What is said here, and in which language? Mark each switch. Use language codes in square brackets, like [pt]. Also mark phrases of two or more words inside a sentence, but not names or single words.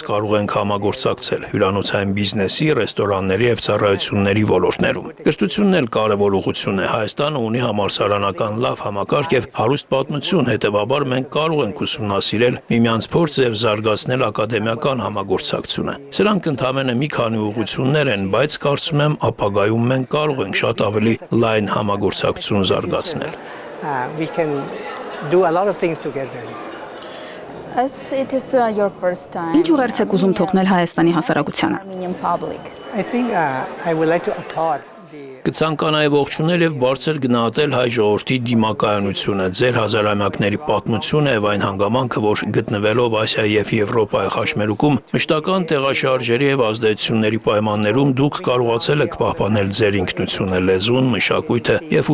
[hy] կարող ենք համագործակցել հյուրանոցային բիզնեսի, ռեստորանների եւ ծառայությունների ոլորտներում։ Կրթությունն էլ կարևոր ուղղություն է։ Հայաստանը ունի համալսարանական լավ համակարգ եւ հարուստ պատմություն, հետեւաբար մենք կարող ենք ուսումնասիրել միմյանց փորձը եւ զարգացնել ակադեմիական համագործակցությունը։ Սրանք ընդհանրապես մի քանի ուղղություններ են, բայց կարծում եմ ապագայում մենք կարող ենք շատ ավելի լայն համագործակցություն զարգացնել։ [en] we can do a lot of things together. [hy] Ինչ ուղերձ եք ուզում թողնել Հայաստանի հասարակությանը։ [en] I think I would like to applaud the [hy] Կցանկանայի ողջունել եւ բարձր գնահատել հայ ժողովրդի դիմակայունությունը, ձեր հազարամյակների պատմությունը եւ այն հանգամանքը, որ գտնվելով Ասիայի եւ Եվրոպայի խաչմերուկում մշտական տեղաշարժերի եւ ազդեցությունների պայմաններում դուք կարողացել եք պահպանել ձեր ինքնությունը, լեզուն, մշակույթը եւ